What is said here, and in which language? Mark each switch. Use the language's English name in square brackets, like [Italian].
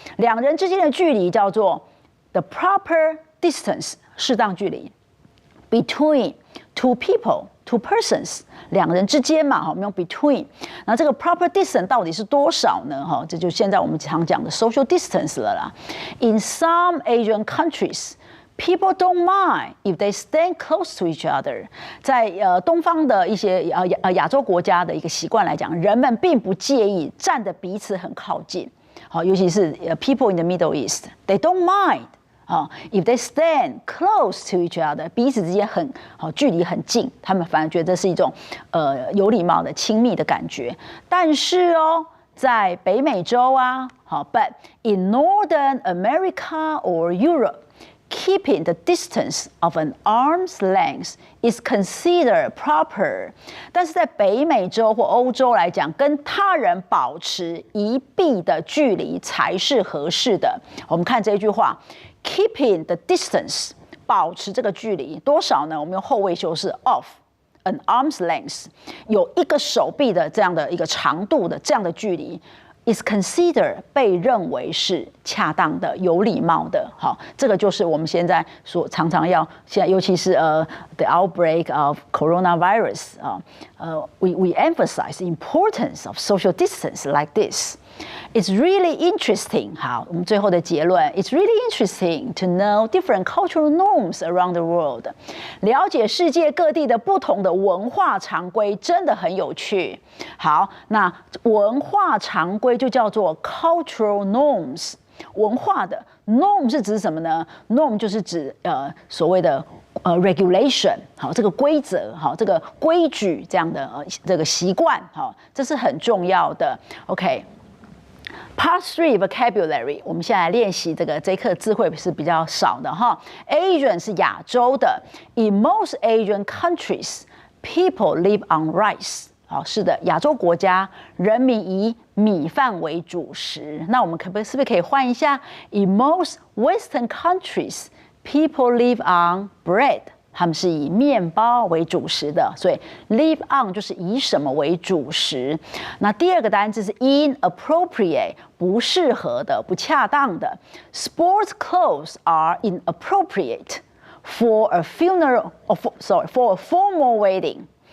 [Chinese] 两人之间的距离叫做 the proper distance。适当距离 [English] between two people, two persons， [Chinese] 两人之间嘛，我们用 between。那这个 proper distance 到底是多少呢？这就现在我们常讲的 social distance 了啦。 [English] In some Asian countries, people don't mind if they stand close to each other。 [Chinese] 在东方的一些亚洲国家的一个习惯来讲，人们并不介意站得彼此很靠近。好，尤其是 [English] people in the Middle East, they don't mind。 if they stand close to each other， [Chinese] 彼此之间距离很近，他们反而觉得这是一种有礼貌的亲密的感觉。但是在北美洲啊， [English] but in Northern America or Europe。Keeping the distance of an arm's length is considered proper。 [Chinese] 但是在北美洲或欧洲来讲，跟他人保持一臂的距离才是合适的。我们看这句话 ， [English] keeping the distance， [Chinese] 保持这个距离多少呢？我们用后位修饰 [English] of an arm's length， [Chinese] 有一个手臂的这样的一个长度的这样的距离。 [English] is considered [Chinese] 被认为是恰当的、有礼貌的。好，这个就是我们现在所常常要现在，尤其是 [English] the outbreak of coronavirus we emphasize the importance of social distance like this. It's really interesting. [Chinese] 好，我们最后的结论 [English] It's really interesting to know different cultural norms around the world. [Chinese] 了解世界各地的不同的文化常规真的很有趣。好，那文化常规就叫做 cultural norms。文化的 norm 是指什么呢？norm 就是指所谓的regulation， 好，这个规则，好，这个规矩这样的这个习惯，好，这是很重要的。 OK。 [English] Part 3 vocabulary， [Chinese] 我们现在来练习这一课字汇是比较少的哈。 [English] Asian [Chinese] 是亚洲的 [English] ，In most Asian countries, people live on rice。 [Chinese] 好，是的，亚洲国家人民以米饭为主食。那我们是不是可以换一下 [English] ？In most Western countries, people live on bread。 [Chinese] 他们是以面包为主食的，所以 live on 就是以什么为主食。那第二个单字是 inappropriate， 不适合的、不恰当的。 [English] Sports clothes are inappropriate for a for a formal wedding。